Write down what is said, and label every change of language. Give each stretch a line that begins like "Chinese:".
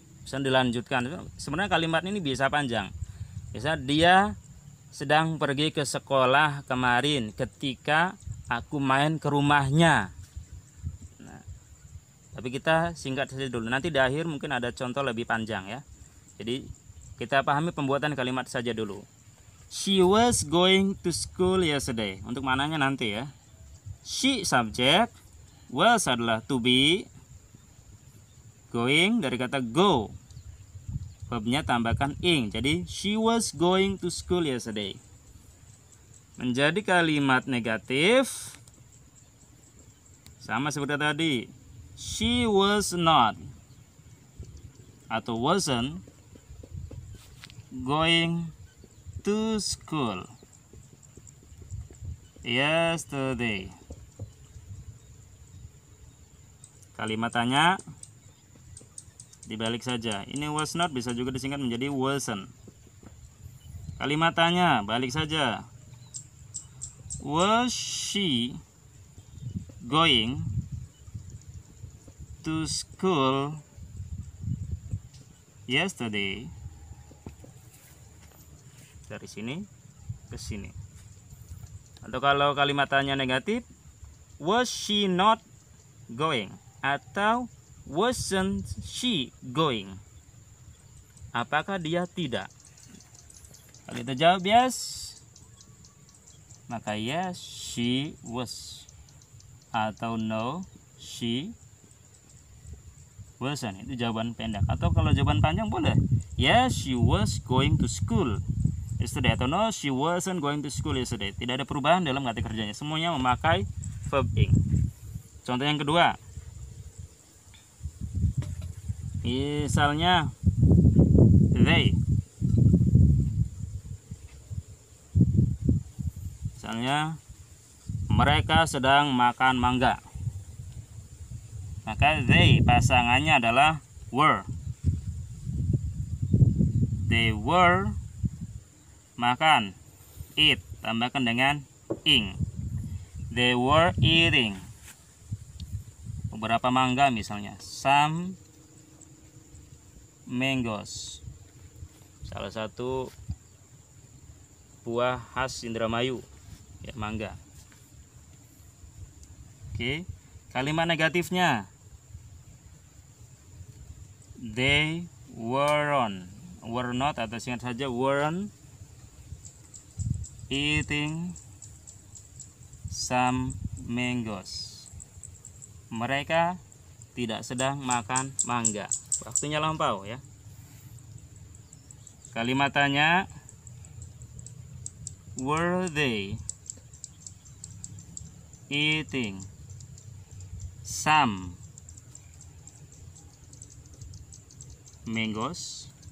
Indonesian: Bisa dilanjutkan. Sebenarnya kalimat ini bisa panjang. Bisa dia sedang pergi ke sekolah kemarin ketika aku main ke rumahnya. Nah, tapi kita singkat saja dulu. Nanti di akhir mungkin ada contoh lebih panjang ya. Jadi kita pahami pembuatan kalimat saja dulu.
English: She was going to school yesterday.
Indonesian: Untuk mananya nanti ya. She subject, was adalah to be, going dari kata go. Verbnya tambahkan ing. Jadi
English: she was going to school yesterday.
Indonesian: Menjadi kalimat negatif sama seperti tadi.
English: She was not atau wasn't going to school yesterday.
Indonesian: Kalimat tanya dibalik saja. Ini was not bisa juga disingkat menjadi wasn't. Kalimat tanya balik saja.
English: Was she going to school yesterday?
Indonesian: Dari sini ke sini. Atau kalau kalimat tanya negatif,
English: was she not going? Atau wasn't she going?
Indonesian: Apakah dia tidak? Kalau kita jawab yes, maka
English: yes she was. Atau no she wasn't.
Indonesian: Itu jawaban pendek. Atau kalau jawaban panjang boleh,
English: yes she was going to school yesterday. Atau no she wasn't going to school yesterday.
Indonesian: Tidak ada perubahan dalam kata kerjanya. Semuanya memakai verb ing. Contoh yang kedua. Misalnya they. Misalnya mereka sedang makan mangga. Maka they pasangannya adalah were. They were makan. Eat tambahkan dengan ing.
English: They were eating
Indonesian: beberapa mangga misalnya.
English: Some mangoes.
Indonesian: Salah satu buah khas Indramayu ya, mangga. Oke, kalimat negatifnya
English: they weren't, were not atau singkat saja weren't eating some mangoes.
Indonesian: Mereka tidak sedang makan mangga. Waktunya lampau ya. Kalimat tanya,
English: were they eating some mangoes?